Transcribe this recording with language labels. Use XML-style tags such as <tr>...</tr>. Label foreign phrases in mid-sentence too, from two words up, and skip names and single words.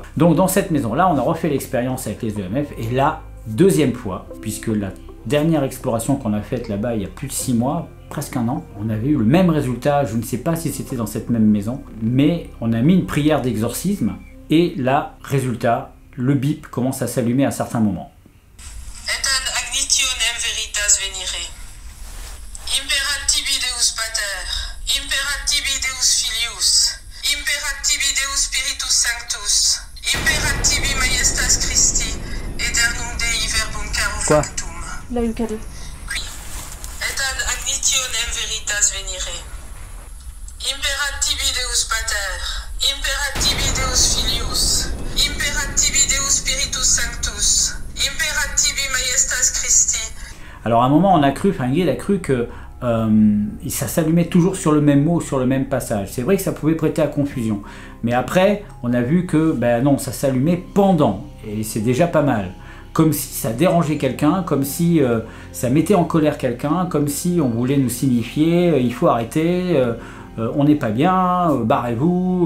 <fr>Donc dans cette maison là on a refait l'expérience avec les EMF et là, deuxième fois, puisque la dernière exploration qu'on a faite là-bas il y a plus de 6 mois, presque un an, on avait eu le même résultat, je ne sais pas si c'était dans cette même maison, mais on a mis une prière d'exorcisme et là, résultat, le bip commence à s'allumer à certains moments.</fr> <la>Et ad agnitionem veritas venire. Imperat tibi Deus Pater, imperat tibi Deus Filius, imperat tibi Deus Spiritus Sanctus, imperat tibi Majestas Christi, aeternum Dei verbum caro factum.</la> <fr>La UK2.</fr> <la>Qui, et ad agnitionem veritas venire. Imperat tibi Deus Pater, imperat tibi Deus Filius, imperat tibi Deus Spiritus Sanctus, imperat tibi Majestas Christi.</la> <fr>Alors à un moment on a cru, enfin Ingrid a cru que ça s'allumait toujours sur le même mot, sur le même passage. C'est vrai que ça pouvait prêter à confusion. Mais après, on a vu que ben non, ça s'allumait pendant. Et c'est déjà pas mal. Comme si ça dérangeait quelqu'un, comme si ça mettait en colère quelqu'un, comme si on voulait nous signifier il faut arrêter, on n'est pas bien, barrez-vous.</fr>